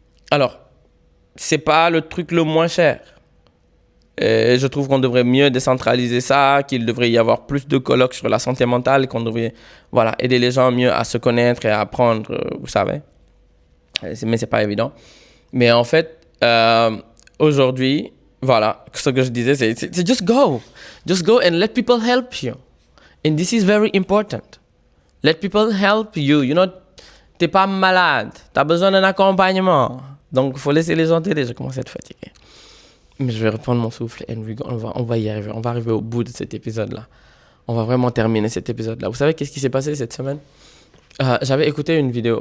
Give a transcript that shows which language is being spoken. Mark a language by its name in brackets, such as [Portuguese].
[French] Alors, c'est pas le truc le moins cher. Et je trouve qu'on devrait mieux décentraliser ça, qu'il devrait y avoir plus de colloques sur la santé mentale, qu'on devrait aider les gens mieux à se connaître et à apprendre, vous savez. Mais c'est pas évident. Mais en fait, aujourd'hui, voilà, ce que je disais, c'est [English] just go. Just go and let people help you. And this is very important. Let people help you. You know, [French] t'es pas malade. T'as besoin d'un accompagnement. Donc, il faut laisser les gens t'aider. Je commence à être fatigué. Mais je vais reprendre mon souffle et on va y arriver. On va arriver au bout de cet épisode-là. On va vraiment terminer cet épisode-là. Vous savez qu'est-ce qui s'est passé cette semaine? J'avais écouté une vidéo.